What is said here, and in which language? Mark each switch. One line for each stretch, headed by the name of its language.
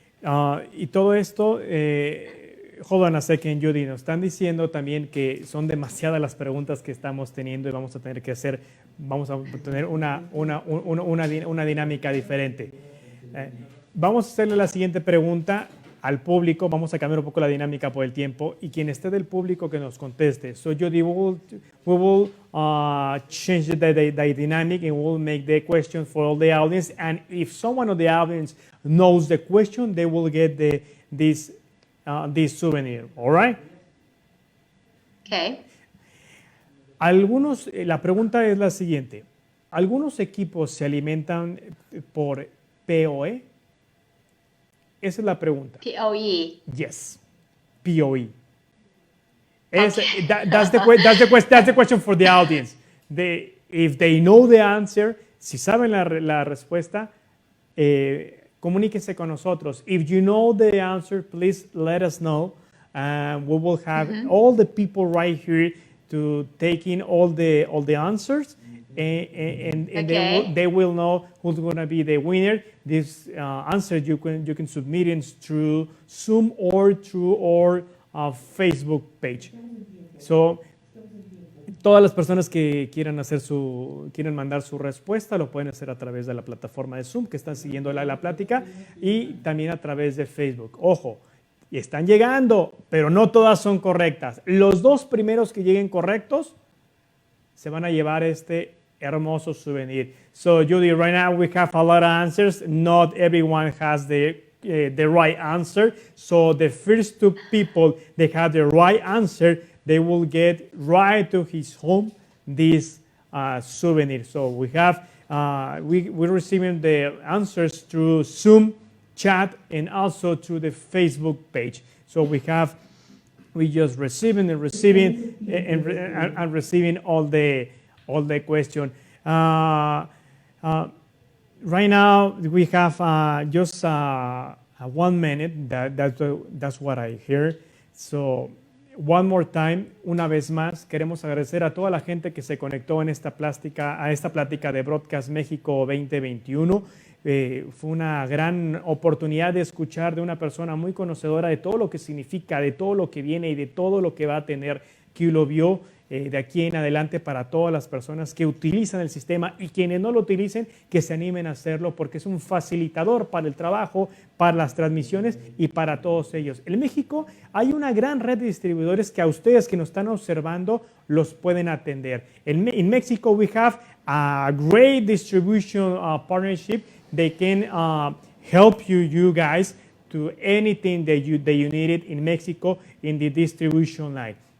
Spanish: Y todo esto,
English: hold on a second,
Spanish: Judy, nos están diciendo también que son demasiadas las preguntas que estamos teniendo y vamos a tener una dinámica diferente. Vamos a hacerle la siguiente pregunta al público. Vamos a cambiar un poco la dinámica por el tiempo, y quien esté del público que nos conteste.
English: So Judy, we will change the dynamic, and we'll make the question for all the audience, and if someone of the audience knows the question, they will get this souvenir. All right? Okay.
Spanish: La pregunta es la siguiente. ¿Algunos equipos se alimentan por PoE? Esa es la pregunta. PoE.
English: Yes, PoE. Okay. That's the question for the audience. If they know the answer,
Spanish: si saben la respuesta, comuníquense con nosotros.
English: If you know the answer, please let us know. We will have all the people right here to take in all the answers. And okay. they will know who's going to be the winner. This answer you can submit it through Zoom or through our Facebook page.
Spanish: So todas las personas que quieran mandar su respuesta lo pueden hacer a través de la plataforma de Zoom, que están siguiendo la plática, y también a través de Facebook. Ojo, y están llegando, pero no todas son correctas. Los 2 primeros que lleguen correctos se van a llevar este hermoso souvenir.
English: So Judy, right now we have a lot of answers. Not everyone has the right answer. So the first 2 people that have the right answer, they will get right to his home this souvenir. So we have we're receiving the answers through Zoom chat and also through the Facebook page. So we just receiving and receiving all the question. Right now we have just 1 minute. That's what I hear. So one more time,
Spanish: una vez más, queremos agradecer a toda la gente que se conectó a esta plática de Broadcast México 2021. Fue una gran oportunidad de escuchar de una persona muy conocedora de todo lo que significa, de todo lo que viene y de todo lo que va a tener KILOVIEW de aquí en adelante para todas las personas que utilizan el sistema, y quienes no lo utilicen, que se animen a hacerlo, porque es un facilitador para el trabajo, para las transmisiones y para todos ellos. En México hay una gran red de distribuidores que a ustedes que nos están observando los pueden atender.
English: In Mexico we have a great distribution partnership. They can help you guys to anything that you needed in Mexico in the distribution line.